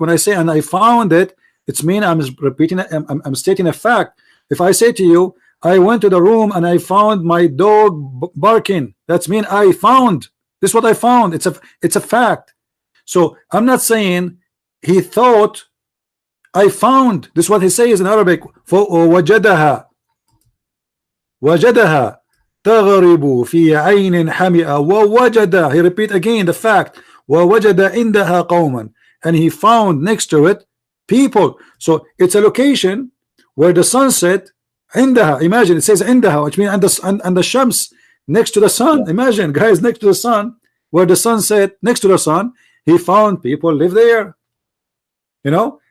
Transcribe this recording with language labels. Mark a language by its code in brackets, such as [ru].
[en] When I say and I found it, it's mean I'm repeating it. I'm stating a fact. If I say to you, I went to the room and I found my dog barking, that's mean I found. This is what I found. It's a fact. So I'm not saying he thought. I found. This is what he says in Arabic. [ar] وَوَجَدَهَا تَغْرِبُ فِي عَيْنٍ حَمِئَةٍ وَوَجَدَ. [en] He repeat again the fact. [ar] وَوَجَدَ عِنْدَهَا قَوْمًا. [en] and he found next to it people. So it's a location where the sunset عندها, imagine it says عندها, which means and the shams, next to the sun. Imagine, guys, next to the sun, where the sun set, next to the sun, he found people live there, you know.